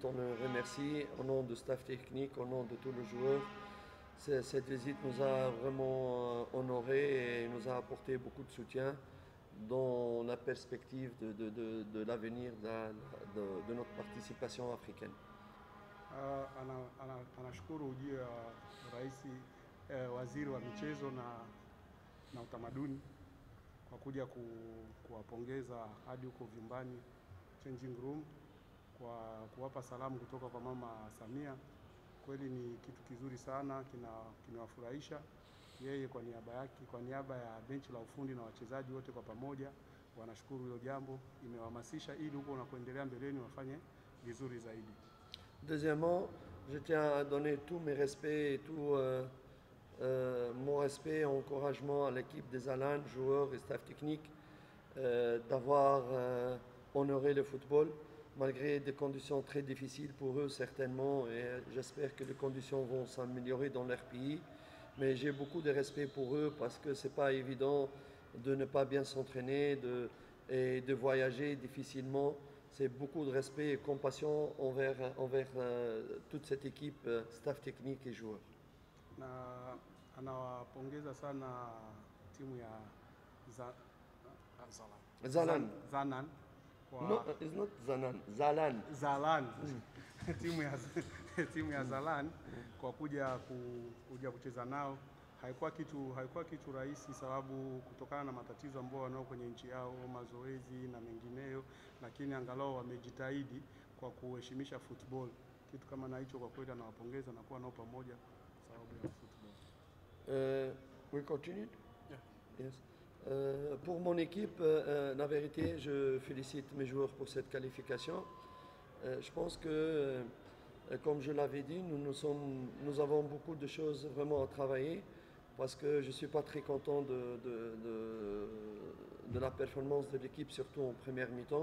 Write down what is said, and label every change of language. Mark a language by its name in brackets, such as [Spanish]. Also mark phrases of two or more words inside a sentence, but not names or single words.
[French] On le remercie au nom du staff technique, au nom de tous les joueurs. Cette visite nous a vraiment honorés et nous a apporté beaucoup de soutien dans la perspective de l'avenir de notre participation africaine. [Swahili] Anashukuru ujio wa rais waziri wa michezo na utamaduni kwa kuja kuwapongeza hadi huko vyumbani [English] changing room, [Swahili] kwa kuwapa salamu kutoka kwa Mama Samia. Kweli ni kitu kizuri sana, kinawafurahisha. Yeye kwa niaba yake, kwa niaba ya benchi la ufundi na wachezaji wote kwa pamoja wanashukuru hilo jambo, imewahamasisha ili huko unapoendelea mbeleni wafanye vizuri zaidi. [French] Deuxièmement, je tiens à donner tous mes respects et tout mon respect et encouragement à l'équipe des Alan, joueurs et staff technique, d'avoir honoré le football, malgré des conditions très difficiles pour eux certainement, et j'espère que les conditions vont s'améliorer dans leur pays. Mais j'ai beaucoup de respect pour eux parce que c'est pas évident de ne pas bien s'entraîner et de voyager difficilement. C'est beaucoup de respect et compassion envers toute cette équipe, staff technique et joueurs. [Swahili] Na anawapongeza sana timu ya Zanan. [English] No, it's not Zanan. Zalan. [Swahili] timu ya Zalan kwa kuja kucheza nao. Haikuwa kitu rahisi, sababu kutokana na matatizo ambayo wanao kwenye nchi yao, mazoezi na mengineyo, lakini angalau wamejitahidi kwa kuheshimisha football. Kitu kama na hicho kwa kweli anawapongeza na kuwa nao pamoja sababu ya football. [English] We continue? Yeah. Yes. [French] Pour mon équipe, la vérité, je félicite mes joueurs pour cette qualification. Je pense que, comme je l'avais dit, nous avons beaucoup de choses vraiment à travailler parce que je ne suis pas très content de la performance de l'équipe, surtout en première mi-temps.